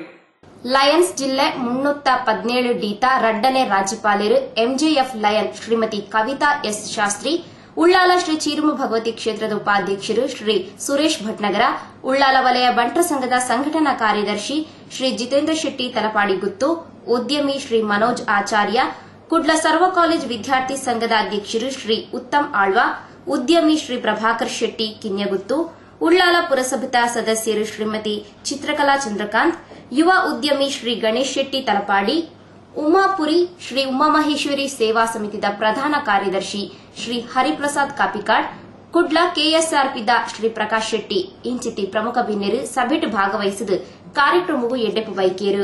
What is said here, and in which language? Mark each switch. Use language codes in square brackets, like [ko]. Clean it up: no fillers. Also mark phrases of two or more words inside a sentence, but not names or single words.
[tcy] ಲಯನ್ಸ್ ಜಿಲ್ಲೆ 317 ಡೀತ ರಡ್ಡನೇ ರಾಜ್ಯಪಾಲರು ಎಂಜೆಎಫ್ ಲಯನ್ ಶ್ರೀಮತಿ ಕವಿತಾ ಎಸ್ ಶಾಸ್ತ್ರಿ, ಉಳ್ಳಾಲ ಶ್ರೀ ಚೀರುಮು ಭಗವತಿ ಕ್ಷೇತ್ರದ ಉಪಾಧ್ಯಕ್ಷರು ಶ್ರೀ ಸುರೇಶ್ ಭಟ್ನಗರ, ಉಳ್ಳಾಲ ವಲಯ ಬಂಟರ ಸಂಘದ ಸಂಘಟನಾ ಕಾರ್ಯದರ್ಶಿ ಶ್ರೀ ಜಿತೇಂದ್ರ ಶೆಟ್ಟಿ ತಲಪಾಡಿಗುತ್ತು, ಉದ್ಯಮಿ ಶ್ರೀ ಮನೋಜ್ ಆಚಾರ್ಯ, ಕುಡ್ಲ ಸರ್ವ ಕಾಲೇಜ್ ವಿದ್ಯಾರ್ಥಿ ಸಂಘದ ಅಧ್ಯಕ್ಷರು ಶ್ರೀ ಉತ್ತಮ್ ಆಳ್ವ, ಉದ್ಯಮಿ ಶ್ರೀ ಪ್ರಭಾಕರ್ ಶೆಟ್ಟಿ ಕಿನ್ಯಗುತ್ತು, ಉಳ್ಳಾಲ ಪುರಸಭಾ ಸದಸ್ಯರು ಶ್ರೀಮತಿ ಚಿತ್ರಕಲಾ ಚಂದ್ರಕಾಂತ್, ಯುವ ಉದ್ಯಮಿ ಶ್ರೀ ಗಣೇಶ್ ಶೆಟ್ಟಿ ತಲಪಾಡಿ, ಉಮಾಪುರಿ ಶ್ರೀ ಉಮಾಮಹೇಶ್ವರಿ ಸೇವಾ ಸಮಿತಿದ ಪ್ರಧಾನ ಕಾರ್ಯದರ್ಶಿ ಶ್ರೀ ಹರಿಪ್ರಸಾದ್ ಕಾಪಿಕಾಡ್, ಕುಡ್ಲ ಕೆಎಸ್ಆರ್ಪಿದ ಶ್ರೀ ಪ್ರಕಾಶ್ ಶೆಟ್ಟಿ ಇಂಚಿತಿ ಪ್ರಮುಖ ಭಿನ್ನರು ಸಭೆಟ್ ಭಾಗವಹಿಸಿದ ಕಾರ್ಯಕ್ರಮವು ಎಡ್ಡೆಪ್ಪು ಬೈಕೇರು.